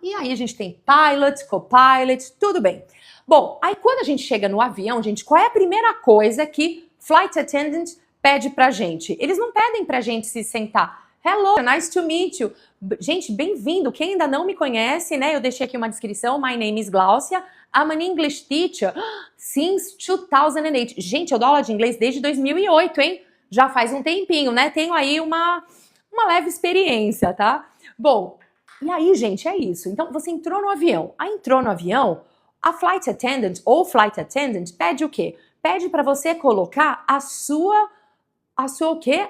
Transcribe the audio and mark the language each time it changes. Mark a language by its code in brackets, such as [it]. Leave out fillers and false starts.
[pt] E aí a gente tem pilot, co-pilot, tudo bem. Bom, aí quando a gente chega no avião, gente, qual é a primeira coisa que flight attendant pede pra gente? Eles não pedem pra gente se sentar. [en] Hello, nice to meet you. [pt] Gente, bem-vindo. Quem ainda não me conhece, né? Eu deixei aqui uma descrição. [en] My name is Glaucia. I'm an English teacher since 2008. [pt] Gente, eu dou aula de inglês desde 2008, hein? Já faz um tempinho, né? Tenho aí uma leve experiência, tá? Bom, e aí, gente, é isso. Então, você entrou no avião. Aí entrou no avião, a flight attendant ou flight attendant pede o quê? Pede para você colocar a sua o quê?